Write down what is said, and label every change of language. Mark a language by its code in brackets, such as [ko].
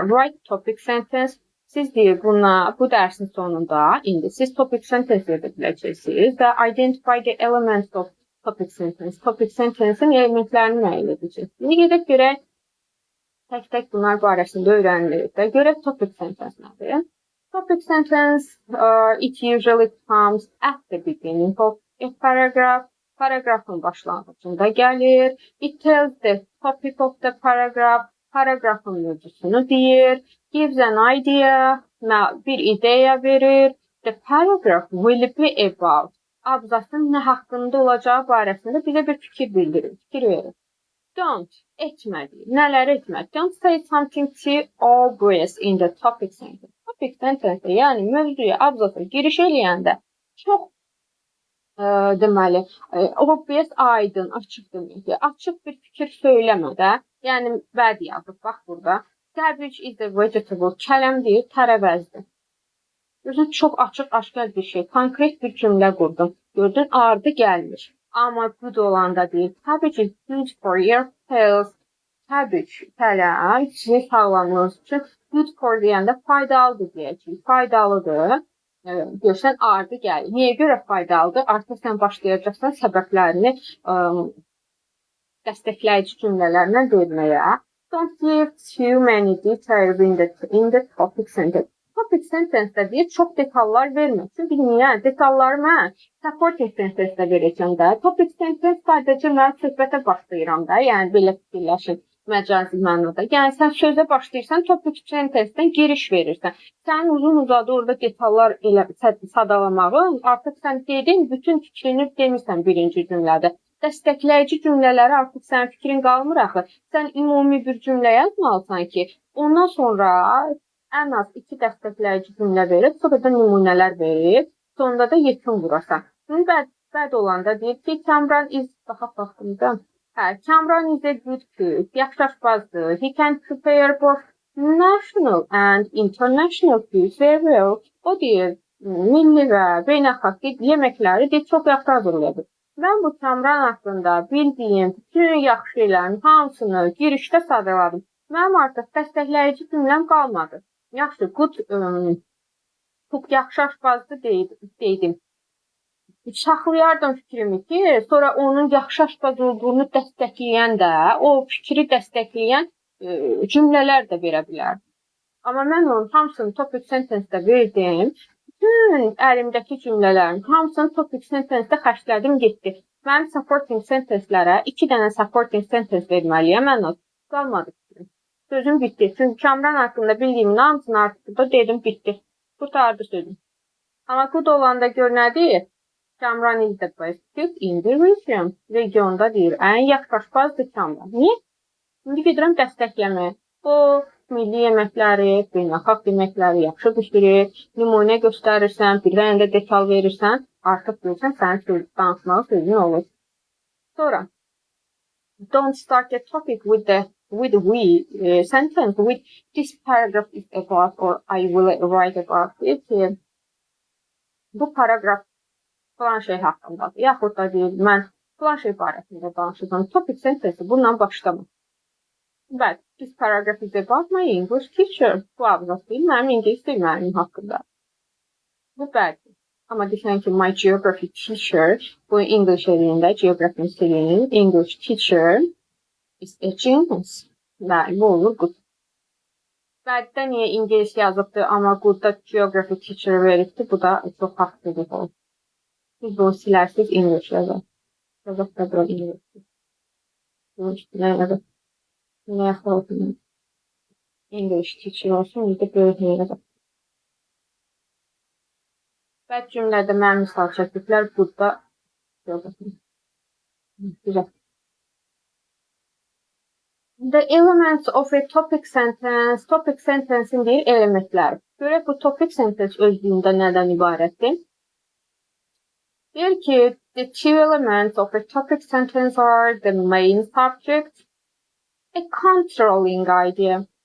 [en] Write topic sentence. [az] Siz deyir, bu dərsin sonunda indi siz topic sentence edə biləcəksiniz və [en] identify the elements of topic sentence. [az] Topic sentence'in elementlərini müəyyən edəcəksiniz. İndi gedək görək, tək-tək bunlar barəsində öyrənilir və görək topic sentence nədir? [en] Topic sentence, it usually comes at the beginning of a paragraph. [az] Paragrafın başlanğıcında gəlir. [en] It tells the topic of the paragraph. [az] Paragrafın mövzusunu deyir. [en] Gives an idea, [az] bir ideya verir. [en] The paragraph will be about. [az] Abzasın nə haqqında olacağı barəsində bizə bir fikir bildirir, fikir verir. Don't etmədi. Nələr etmədi? [en] Don't say something too obvious in the topic sentence. [az] Topic sentence yəni mövzuya, abzasa giriş eləyəndə çox deməli, obvious, aydın, açıq deməkdir. Açıq bir fikir söyləmə də. Yəni bəd yazıb bax burada. [en] Cabbage is a vegetable. [az] Kələm deyir, tərəvəzdir. Görürsən, çox açıq, aşkar bir şey. Konkret bir cümlə qurdum. Gördün, ardı gəlmir. Amma good olanda deyir. [en] Cabbage is good for your health. [az] Cabbage, kələm, sizin sağlamlığınız üçün good for deyəndə faydalıdır deyəcək. Faydalıdır. Görsən, ardı gəlir. Niyə görə faydalıdır? Artıq sən başlayacaqsan səbəblərini dəstəkləyici cümlələrlə verməyə. [en] Don't give too many details in the topic sentence. [az] Topic sentence-də deyir, çox detallar vermə. Çünki niyə? Detalları mən supporting sentence-də verəcəm də. Topic sentence sadəcə mən söhbətə başlayıram da. Yəni, belə fikirləşin məcazi mənada. Yəni, sən sözə başlayırsan, topic sentence-dən giriş verirsən. Sən uzun-uzadı orada detallar elə sadalamağın, artıq sən dedin, bütün fikrini demirsən birinci cümlədə. Dəstəkləyici cümlələri artıq sənin fikrin qalmır axı. Sən ümumi bir cümlə yazmalısan ki, ondan sonra ən az 2 dəstəkləyici cümlə verib, sonra da nümunələr verib, sonunda da yekun vurasan. Bəd olanda deyir ki, [en] Kamran is, Kamran is a good cook, [az] yaxşı aşpazdır. [en] He can prepare both national and international foods very well. [az] O deyir, milli və beynəlxalq yeməkləri deyir, çox yaxşı hazırlayır. Mən bu Kamran haqqında bildiyim bütün yaxşı şeylərin hamısını girişdə sadaladım. Mənim artıq dəstəkləyici cümləm qalmadı. Yaxşı, good cook, yaxşı aşpazdır deydim. Saxlayardım fikrimi ki, sonra onun yaxşı aşpaz olduğunu dəstəkləyən də, o fikri dəstəkləyən cümlələr də verə bilər. Amma mən onun hamısını topic sentence-də verdim. Bütün əlimdəki cümlələrin hamısını topic sentence-də xərclədim, getdi. Mənim supporting sentence-lərə 2 dənə supporting sentence verməliyəm. Mən qalmadı fikrim. Sözüm bitdi. Çünki Kamran haqqında bildiyimin hamısını artıq da dedim, bitdi. Qurtardı sözüm. Amma good olanda gör nə deyir? [en] Kamran is the best cook in the region. [az] Regionda deyir, ən yaxşı aşpazdır Kamran. Niyə? İndi gedirəm dəstəkləməyə. O, milli yeməkləri, beynəlxalq yeməkləri yaxşı bişirir, nümunə göstərirsən, bir dənə də detal verirsən, artıq görürsən, sənin söz danışmağı sözün olur. [en] Sonra, don't start the topic with we sentence, with this paragraph is about, or I will write about it. [az] Bu paragraf falan şey haqqındadır. Yaxud da deyir, mən falan şey barəsində danışacağım. Topic sentence bununla başlamır. [en] But this paragraph is about my English teacher. [az] Bu abzas deyil, mənim İngilis dil müəllimim haqqında. Bu bəlkə. Amma deyirsən ki, my geography teacher, bu English eləyində, geography eləyinin [en] English teacher is a genius. [az] Bəli, bu olur good. Bəddə niyə İngilis yazıbdır, amma goodda geography teacher veribdir, bu da çox haqsızlıq olur. Siz bunu silərsiniz, English yazar. Yazaq da bura English. Nə yazaq? Nə yaxşı olsun? English teacher olsun, bir də böyük nə yazaq. Bəd cümlədə mənim misal çəkdiklər burada yazaq. Güzel. [en] The elements of a topic sentence'in deyir elementlər. [az] Görək bu topic sentence özlüyündə nədən ibarətdir? [en] Deyir ki, the two elements of a topic sentence are the main subject, a controlling idea.